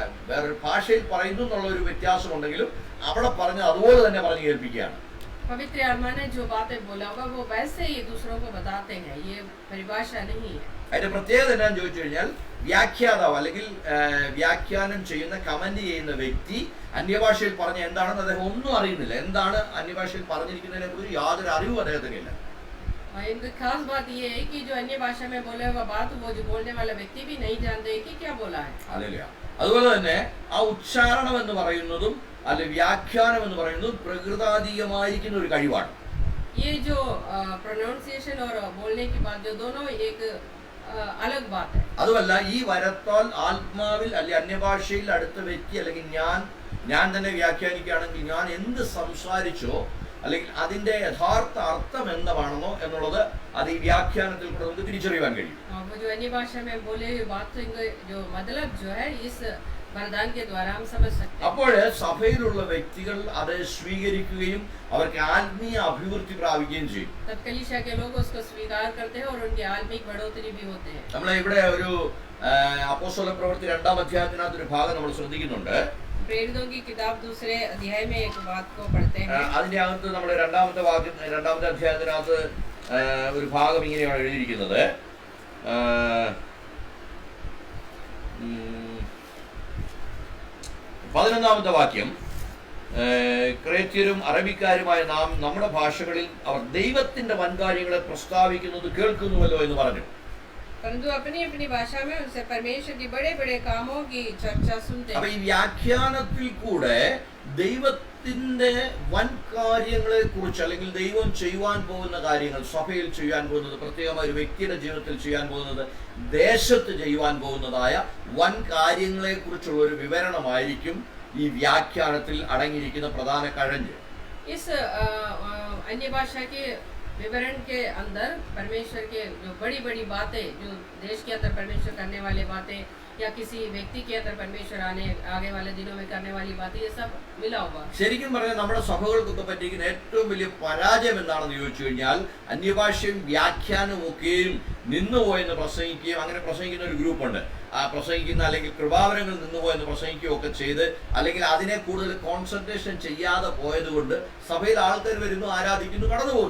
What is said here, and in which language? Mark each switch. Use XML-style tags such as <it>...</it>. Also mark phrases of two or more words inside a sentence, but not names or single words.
<ml>വേറൊരു ഭാഷയിൽ പറയുന്നു എന്നുള്ള ഒരു വ്യത്യാസമുണ്ടെങ്കിലും അവിടെ പറഞ്ഞ് അതുപോലെ തന്നെ പറഞ്ഞു കേൾപ്പിക്കുകയാണ്.</ml> <hi>पवित्र आत्मा ने जो बातें बोला होगा वो वैसे ही दूसरों को बताते हैं, ये परिभाषा नहीं है।</hi> <ml>അതിന്റെ പ്രത്യേകത എന്താണെന്ന് ചോദിച്ചു കഴിഞ്ഞാൽ, വ്യാഖ്യാതാവ് അല്ലെങ്കിൽ വ്യാഖ്യാനം ചെയ്യുന്ന, കമന്റ് ചെയ്യുന്ന വ്യക്തി അന്യഭാഷയിൽ പറഞ്ഞ എന്താണെന്ന് അദ്ദേഹം ഒന്നും അറിയുന്നില്ല. എന്താണ് അന്യഭാഷയിൽ പറഞ്ഞിരിക്കുന്നതിനെ കുറിച്ച് യാതൊരു അറിവും അദ്ദേഹത്തിനില്ല.</ml> <hi>इनकी खास बात ये है कि जो अन्य भाषा में बोले हुआ बात वो जो बोलने वाला व्यक्ति भी नहीं जानते कि क्या बोला है।</hi> <ml>അതല്ല, അതുപോലെ തന്നെ ആ ഉച്ചാരണം എന്ന് പറയുന്നതും അല്ലെ വ്യാഖ്യാനം എന്ന് പറയുന്നതും പ്രകൃതാതീയമായിരിക്കുന്ന ഒരു കഴിവാണ്.</ml> <hi>ये जो प्रोनाउंसिएशन और बोलने की बात, जो दोनों एक अलग बात है।</hi> <ml>അതുമല്ല, ഈ വരത്താൽ ആത്മാവിൽ അല്ലെ അന്യഭാഷയിൽ അടുത്ത വ്യക്തി അല്ലെങ്കിൽ ഞാൻ തന്നെ വ്യാഖ്യാനിക്കുകയാണെങ്കിൽ ഞാൻ എന്ത് സംസാരിച്ചോ അല്ലെങ്കിൽ അതിന്റെ യഥാർത്ഥ അർത്ഥം എന്താണെന്നോ എന്നുള്ളത് അത് ഈ വ്യാഖ്യാനത്തിൽ കൂടെ നമുക്ക് തിരിച്ചറിയാൻ കഴിയും.</ml> <hi>वो जो अन्य भाषा में बोले हुए बात जो मतलब जो है इस वरदान के द्वारा हम समझ सकते हैं।</hi> <ml>അപ്പോൾ സഭയിലുള്ള വ്യക്തികൾ അത് സ്വീകരിക്കുകയും അവർക്ക് ആത്മീയ അഭിവൃദ്ധി പ്രാപിക്കുകയും ചെയ്യും.</ml> <hi>तब कलीसिया के लोग उसको स्वीकार करते हैं और उनकी आत्मिक बढ़ोतरी भी होते हैं।</hi> <ml>നമ്മൾ ഇവിടെ ഒരു അപ്പോസ്തല പ്രവൃത്തി 2-ാം അധ്യായത്തിനകത്ത് ഒരു ഭാഗം നമ്മൾ ശ്രദ്ധിക്കുന്നുണ്ട്.</ml> <hi>प्रेरितों की किताब 2 अध्याय में एक बात को पढ़ते हैं।</hi> <ml>അതിന്റെ अകത്ത് നമ്മുടെ 2-ാമത്തെ അധ്യായത്തിനകത്ത് ഒരു ഭാഗം ഇങ്ങനെയാണ് എഴുതിയിരിക്കുന്നത്. 11-ാമത്തെ വാക്യം, ക്രേത്യരും അറബിക്കാരുമായ നാം നമ്മുടെ ഭാഷകളിൽ അവർ ദൈവത്തിന്റെ വൻകാര്യങ്ങളെ പ്രസ്താവിക്കുന്നത് കേൾക്കുന്നുവല്ലോ എന്ന് പറഞ്ഞു.</ml> <hi>परंतु अपनी अपनी भाषा में उनसे परमेश्वर की बड़े बड़े कामों की चर्चा सुनते हैं।</hi> <ml>അപ്പൊ ഈ വ്യാഖ്യാനത്തിൽ കൂടെ ദൈവത്തിന്റെ വൻ കാര്യങ്ങളെ കുറിച്ച് അല്ലെങ്കിൽ ദൈവം ചെയ്യുവാൻ പോകുന്ന കാര്യങ്ങൾ, സഭയിൽ ചെയ്യാൻ പോകുന്നത്, പ്രത്യേകമായ ഒരു വ്യക്തിയുടെ ജീവിതത്തിൽ ചെയ്യാൻ പോകുന്നത്, ദേശത്ത് ചെയ്യുവാൻ പോകുന്നതായ വൻ കാര്യങ്ങളെ കുറിച്ചുള്ള ഒരു വിവരണമായിരിക്കും ഈ വ്യാഖ്യാനത്തിൽ അടങ്ങിയിരിക്കുന്ന പ്രധാന കഴഞ്ച്.</ml> <hi>इस अन्य भाषा के विवरण के अंदर परमेश्वर के जो बड़ी बड़ी बातें, जो देश के अंदर परमेश्वर करने वाली बातें या किसी व्यक्ति के अंदर परमेश्वर आगे वाले दिनों में करने वाली बातें, ये सब मिला हुआ।</hi> <ml>ശരിക്കും പറഞ്ഞാൽ നമ്മുടെ സഭകൾക്കൊക്കെ പറ്റിയിരിക്കുന്ന ഏറ്റവും വലിയ പരാജയം എന്താണെന്ന് ചോദിച്ചു കഴിഞ്ഞാൽ, അന്യഭാഷയും വ്യാഖ്യാനവും ഒക്കെയും നിന്നുപോയെന്ന് പ്രസംഗിക്കുകയും അങ്ങനെ പ്രസംഗിക്കുന്ന ഒരു ഗ്രൂപ്പുണ്ട്. ആ പ്രസംഗിക്കുന്ന അല്ലെങ്കിൽ കൃപാവരങ്ങൾ നിന്നുപോയെന്ന് പ്രസംഗിക്കുകയും ഒക്കെ ചെയ്ത് അല്ലെങ്കിൽ അതിനെ കൂടുതൽ കോൺസെൻട്രേഷൻ ചെയ്യാതെ പോയത് കൊണ്ട് സഭയിൽ ആൾക്കാർ വരുന്നു, ആരാധിക്കുന്നു, കടന്നു പോകുന്നു.</ml>